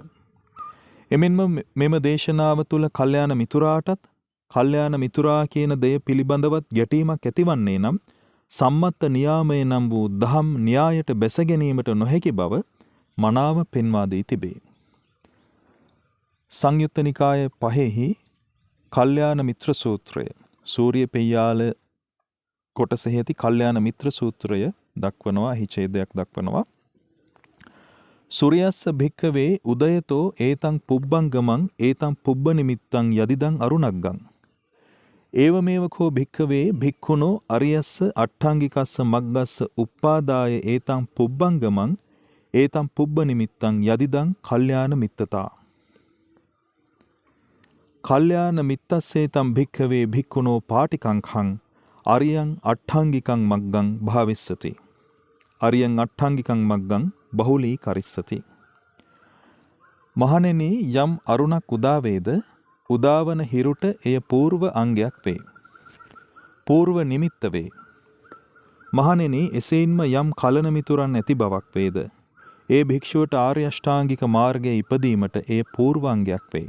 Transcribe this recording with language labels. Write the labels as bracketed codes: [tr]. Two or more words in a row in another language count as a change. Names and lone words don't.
[si] එමෙන්ම මෙම දේශනාව තුළ කල්යාණ මිතුරාටත් කල්යාණ මිතුරා කියන දෙය පිළිබඳවත් ගැටීමක් ඇතිවන්නේ නම් සම්මත්ත නියාමය නම් වූ දහම් න්‍යායට බැස ගැනීමට නොහැකි බව මනාව පෙන්වා දී තිබේ. සංයුත්ත නිකාය 5 කල්යාණ මිත්‍ර සූත්‍රය සූර්ය පෙය්‍යාල කොටසෙහි ඇති කල්යාණ මිත්‍ර සූත්‍රය දක්වනවා. එහි ඡේදයක් දක්වනවා. [pi] සූර්යස්ස භික්ඛවේ උදයතෝ ඒතං පුබ්බංගමං ඒතං පුබ්බ නිමිත්තං යදිදං අරුණග්ගං ඒවමේව කෝ භික්ඛවේ භික්ඛුනෝ අරියස්ස අට්ඨාංගිකස්ස මග්ගස්ස උප්පාදාය ඒතං පුබ්බංගමං ඒතං පුබ්බ නිමිත්තං යදිදං කල්යාණ මිත්තතා කල්යාණ මිත්තස්සේතං භික්ඛවේ භික්ඛුනෝ පාටිකංඛං අරියං අට්ඨාංගිකං මග්ගං භාවිස්සති අරියං අට්ඨාංගිකං මග්ගං බහුලී කරිස්සති. [si] මහණෙනි යම් අරුණක් උදාවේද උදාවන හිරුට එය పూర్ව අංගයක් වේ. పూర్ව නිමිත්ත වේ. මහණෙනි එසේන්ම යම් කලන මිතුරන් ඇති බවක් වේද ඒ භික්ෂුවට ආර්ය අෂ්ටාංගික මාර්ගයේ ඉපදීමට එය పూర్වාංගයක් වේ.